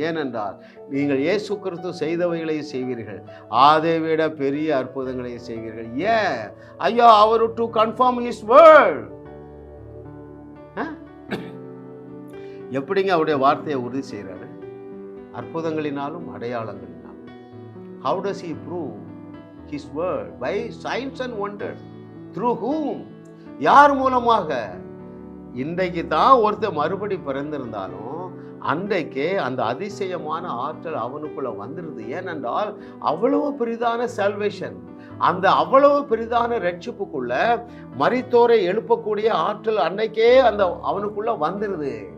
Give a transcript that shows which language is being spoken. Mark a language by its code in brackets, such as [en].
[ta] ஏனென்றால் நீங்கள் இயேசு கிறிஸ்து செய்தவைகளையும் செய்வீர்கள், அதை விட பெரிய அற்புதங்களையும் செய்வீர்கள். ஏன்? ஐயா, hour [en] To confirm his word. [ta] எப்படிங்க அவருடைய வார்த்தையை உறுதி செய்கிறாரு? அற்புதங்களினாலும் அடையாளங்களினாலும். [en] How does he prove his word? By signs and wonders. Through whom? [ta] யார் மூலமாக? இன்றைக்கு தான் ஒருத்தர் மறுபடி பிறந்திருந்தாலும் அன்றைக்கே அந்த அதிசயமான ஆற்றல் அவனுக்குள்ள வந்துருது. ஏனென்றால் அவ்வளவு பெரிதான சால்வேஷன், அந்த அவ்வளவு பெரிதான ரட்சிப்புக்குள்ள மரித்தோரை எழுப்பக்கூடிய ஆற்றல் அன்னைக்கே அந்த அவனுக்குள்ள வந்துருது.